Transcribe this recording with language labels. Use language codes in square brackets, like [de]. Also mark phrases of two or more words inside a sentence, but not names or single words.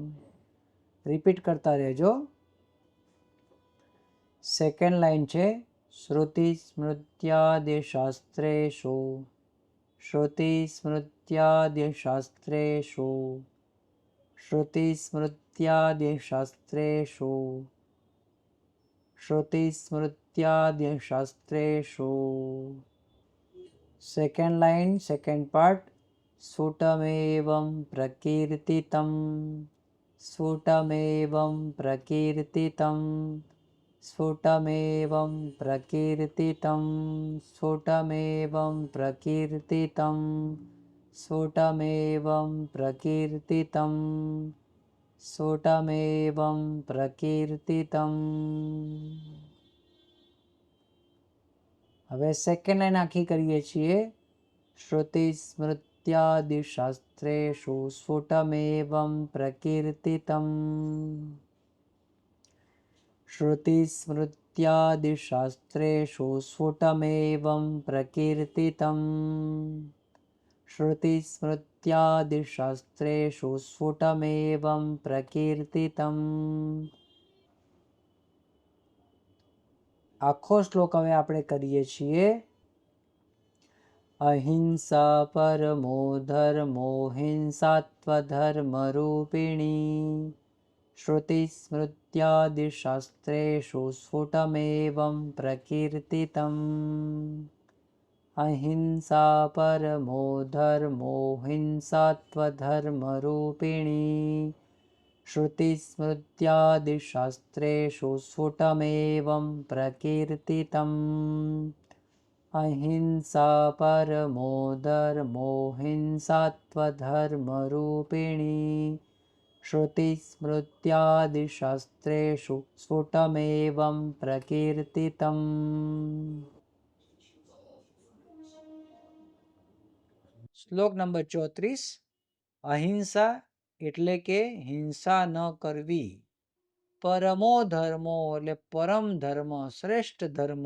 [gu] રિપીટ કરતા રહેજો। [en] second line [gu] છે [sa] श्रुतिस्मृत्यादिशास्त्रेषु श्रुतिस्मृत्यादिशास्त्रेषु श्रुतिस्मृत्यादिशास्त्रेषु श्रुतिस्मृत्यादिशास्त्रेषु. [en] second line second part. [sa] स्फुटमेवं प्रकीर्तितं स्फुटमेवं प्रकीर्तितं स्फुटमेवं प्रकीर्तितं स्फुटमेवं प्रकीर्तितं स्फुटमेवं प्रकीर्तितं स्फुटमेवं प्रकीर्तितं. [gu] હવે [en] second line [gu] આખી કરીએ છીએ. [sa] श्रुतिस्मृत्यादिशास्त्रेषु स्फुटमेवं प्रकीर्तितं श्रुतिस्मृत्यादिशास्त्रेषु स्फुटमेवं प्रकीर्तितं श्रुतिस्मृत्यादिशास्त्रेषु स्फुटमेवं प्रकीर्तितं. [gu] આખો શ્લોક હવે આપણે કરીએ છીએ. [sa] અહિંસા પરમો ધર્મો હિંસાત્વધર્મરૂપિણી શ્રુતિસ્મૃત્યાદિશાસ્ત્રેષુ સ્ફુટમેવં પ્રકીર્તિતम्. અહિંસા પરમો ધર્મો હિંસાત્વધર્મરૂપિણી श्रुतिस्मृत्यादिशास्त्रेषु स्फुटमेवं प्रकीर्तितम्. अहिंसा परमो धर्मो हिंसात्वधर्मरूपिणी श्रुतिस्मृत्यादिशास्त्रेषु स्फुटमेवं प्रकीर्तितम्. [gu] શ્લોક નંબર 34. અહિંસા એટલે કે હિંસા ન કરવી. [sa] પરમો ધર્મો [gu] એટલે પરમ ધર્મ, શ્રેષ્ઠ ધર્મ.